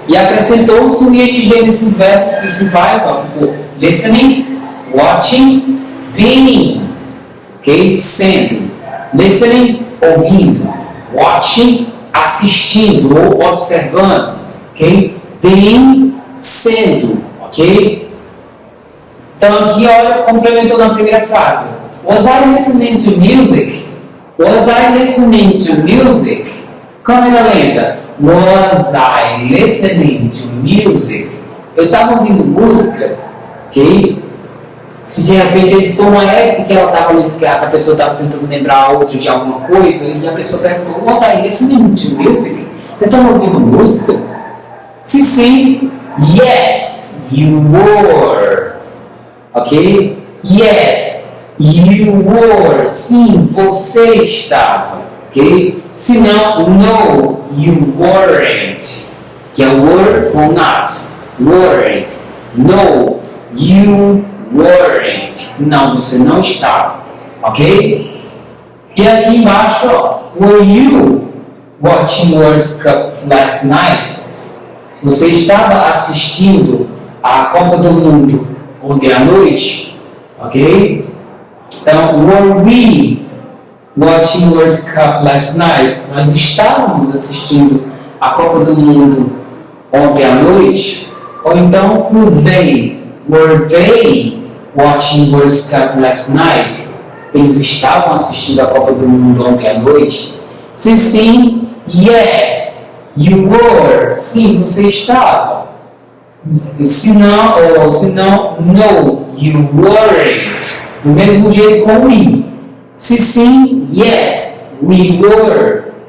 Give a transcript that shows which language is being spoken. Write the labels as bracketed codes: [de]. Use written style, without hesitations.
[pt] E acrescentou-se o ing nesses verbos principais, ó, ficou listening, watching, being, ok? Sendo. Listening, ouvindo. Watching, assistindo ou observando, ok? Being, sendo, ok? Então aqui, olha, complementou na primeira frase. [en] Was I listening to music? Was I listening to music? Câmera lenta. Was I listening to music? [pt] Eu estava ouvindo música, ok? Se de repente foi uma época que ela estava, que a pessoa estava tentando lembrar a outra de alguma coisa, e a pessoa perguntou, [en] was I listening to music? [pt] Eu estava ouvindo música? [en] Se sim, yes, you were. Ok? Yes, you were. [pt] Sim, você estava. [en] Ok? Se não, no, you weren't. Que é were ou not. Weren't. No, you weren't. [pt] Não, você não estava. Ok? [en] E aqui embaixo, ó, were you watching World Cup last night? [pt] Você estava assistindo a Copa do Mundo ontem à noite? Ok? [en] Então, were we watching World Cup last night? [pt] Nós estávamos assistindo a Copa do Mundo ontem à noite? [en] Ou então, were they watching World Cup last night? [pt] Eles estavam assistindo a Copa do Mundo ontem à noite? [en] Se sim, yes, you were. [pt] Sim, você estava. Se não, [en] no, you weren't. [pt] Do mesmo jeito com we. Se sim, [en] yes, we were.